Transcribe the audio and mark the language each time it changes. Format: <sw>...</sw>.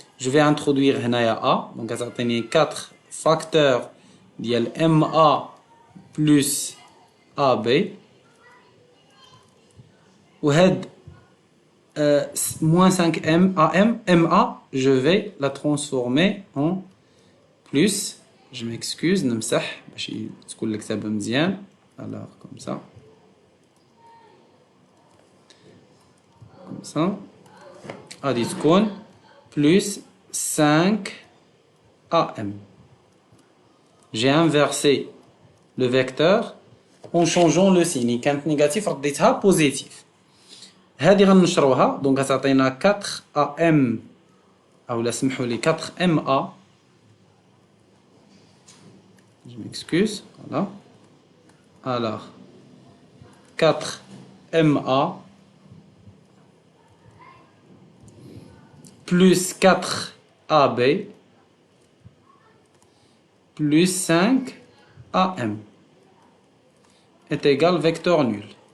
<fr>Je vais introduire</fr> <ar>هنايا</ar> <fr>A. Donc, ça va tenir 4 facteurs</fr> <ar>ديال</ar> <fr>MA plus AB.</fr> <ar>وهاد</ar> <fr>moins 5M AM MA, je vais la transformer en plus. Je m'excuse,</fr> <ar>نمسح باش تكون الكتابة مزيان.</ar> <fr>Alors, comme ça. Comme ça.</fr> <ar>غادي تكون plus 5 AM.</ar> <fr>J'ai inversé le vecteur en changeant le signe.</fr> <ar>كانت négatif رديتها positif. هذه غنشروها دونك غتعطينا 4 AM او لا سمحوا لي 4 MA.</ar> <fr>Je m'excuse. Voilà. Alors 4 MA plus 4 AB plus 5 AM est égal vecteur nul.</fr>